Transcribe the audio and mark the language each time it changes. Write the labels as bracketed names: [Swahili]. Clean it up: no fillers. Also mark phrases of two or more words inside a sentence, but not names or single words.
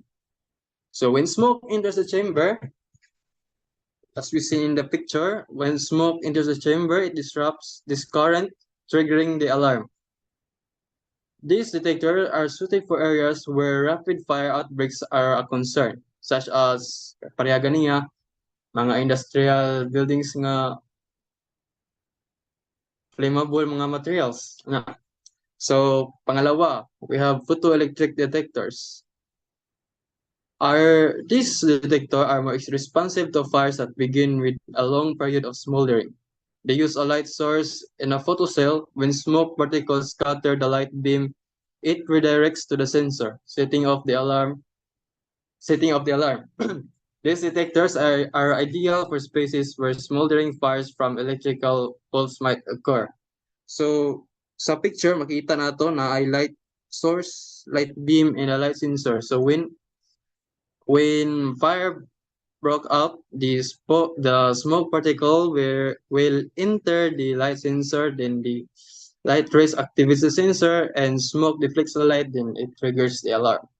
[English] So when smoke enters the chamber, as we see in the picture, when smoke enters the chamber, it disrupts this current, triggering the alarm. These detectors are suited for areas where rapid fire outbreaks are a concern, such as [Cebuano] parehagan niya, mga [English] industrial buildings [Cebuano] nga flammable mga materials. [English] So, pangalawa, we have photoelectric detectors. These detectors are more responsive to fires that begin with a long period of smoldering. They use a light source in a photocell. When smoke particles scatter the light beam, it redirects to the sensor, setting off the alarm. These detectors are ideal for spaces where smoldering fires from electrical pulse might occur. So, [Cebuano] sa picture, makita nato na ay [English] light source, light beam, and a light sensor. So, when fire broke out, the smoke particle will enter the light sensor, then the light rays activates the sensor, and smoke deflects the light, then it triggers the alarm.